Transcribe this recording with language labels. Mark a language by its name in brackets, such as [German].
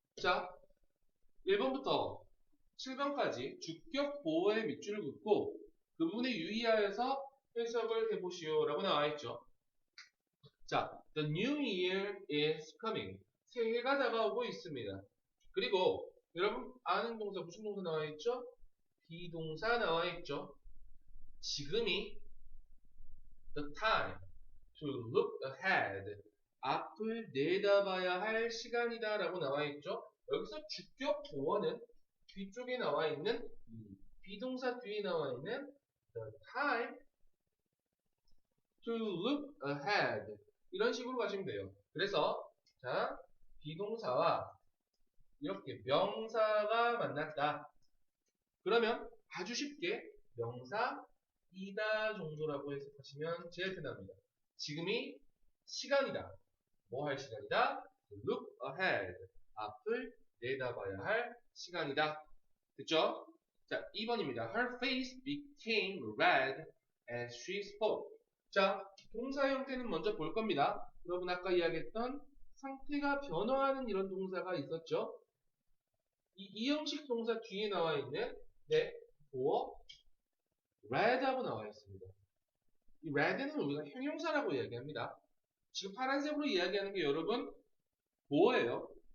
[Korean] 자, 1번부터 7번까지 주격 보어의 밑줄을 긋고 그 부분에 유의하여서 해석을 해보시오 라고 나와있죠. [English] 자, the new year is coming. [Korean] 새해가 다가오고 있습니다. 그리고 여러분 아는 동사 무슨 동사 나와있죠? 비동사 나와있죠. 지금이 [English] the time to look ahead. [Korean] 앞을 내다봐야 할 시간이다 라고 나와있죠. 여기서 주격 보어는 뒤쪽에 나와있는 비동사 뒤에 나와있는 [English] the time to look ahead. [Korean] 이런 식으로 가시면 돼요. 그래서 자, 비동사와 이렇게 명사가 만났다. 그러면 아주 쉽게 명사이다 정도라고 해석하시면 제일 편합니다. 지금이 시간이다. 뭐 할 시간이다? [English] Look ahead. [Korean] 앞을 내다봐야 할 시간이다. 됐죠? 자, 2번입니다. [English] Her face became red as she spoke. [Korean] 자, 동사 형태는 먼저 볼 겁니다. 여러분 아까 이야기했던 상태가 변화하는 이런 동사가 있었죠? 이 형식 동사 뒤에 나와 있는 보어 red하고 나와 있습니다. 이 red는 우리가 형용사라고 이야기합니다. 지금 파란색으로 이야기하는 게 여러분 보어예요.